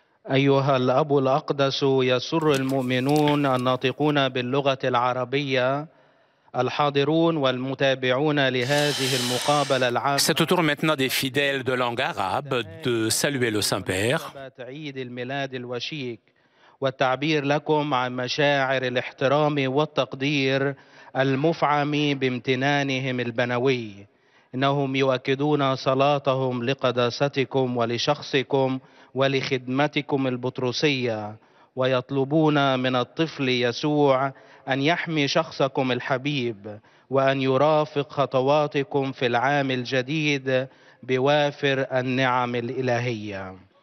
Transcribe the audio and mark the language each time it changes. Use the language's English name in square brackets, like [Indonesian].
[Arabic] أيها الأب الأقدس، يسر المؤمنون الناطقون باللغة العربية الحاضرون والمتابعون لهذه المقابلة العامة. [French] C'est au tour maintenant des fidèles de langue arabe de saluer le Saint-Père. [Arabic] عيد الميلاد الوشيك والتعبير لكم عن مشاعر الاحترام والتقدير المفعم بامتنانهم البنوي. إنهم يؤكدون صلاتهم لقداستكم ولشخصكم ولخدمتكم البطرسية، ويطلبون من الطفل يسوع أن يحمي شخصكم الحبيب وأن يرافق خطواتكم في العام الجديد بوافر النعم الإلهية.